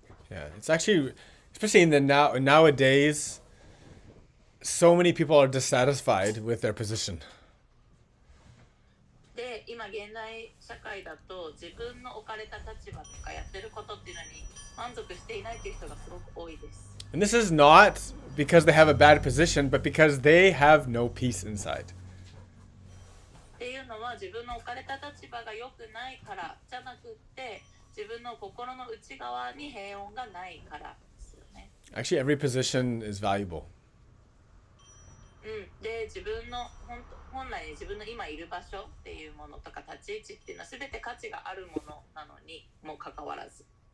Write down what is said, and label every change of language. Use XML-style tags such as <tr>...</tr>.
<en>Yeah, it's actually Especially in the nowadays, so many people are dissatisfied with their position.</en> <ja>で、今現代社会だと自分の置かれた立場とかやってることっていうのに満足していないという人がすごく多いです。</ja> <en>And this is not because they have a bad position, but because they have no peace inside.</en> <ja>っていうのは自分の置かれた立場が良くないからじゃなくって自分の心の内側に平穏がないからですよね。</ja> <en>Actually, every position is valuable.</en> <ja>で自分の本来自分の今いる場所っていうものとか立ち位置っていうのは全て価値があるものなのにもかかわらず。</ja>